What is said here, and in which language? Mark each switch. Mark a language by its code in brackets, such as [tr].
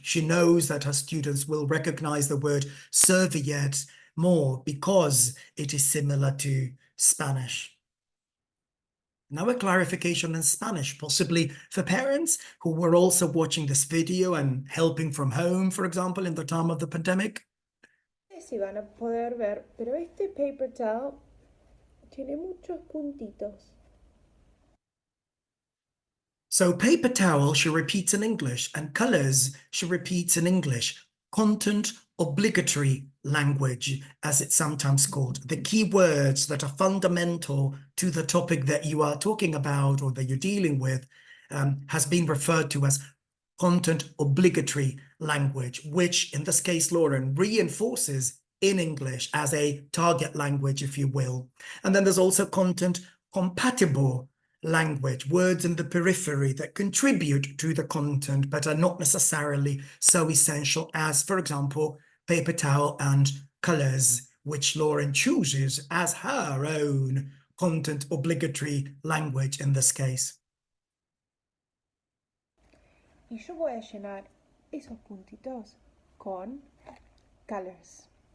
[en] She knows that her students will recognize the word serviette more because it is similar to Spanish. Now a clarification in Spanish, possibly for parents who were also watching this video and helping from home, for example, in the time of the pandemic. [es] No sé si van a poder ver, pero este [en] paper towel [es] tiene muchos puntitos. [en] So paper towel, she repeats in English, and colors, she repeats in English. Content obligatory language, as it's sometimes called. The key words that are fundamental to the topic that you are talking about or that you're dealing with has been referred to as content obligatory language, which in this case, Lauren, reinforces in English as a target language, if you will. And then there's also content compatible language, words in the periphery that contribute to the content but are not necessarily so essential as, for example, paper towel and colors, which Lauren chooses as her own content obligatory language in this case. [es] Y yo voy a llenar esos puntitos con colors.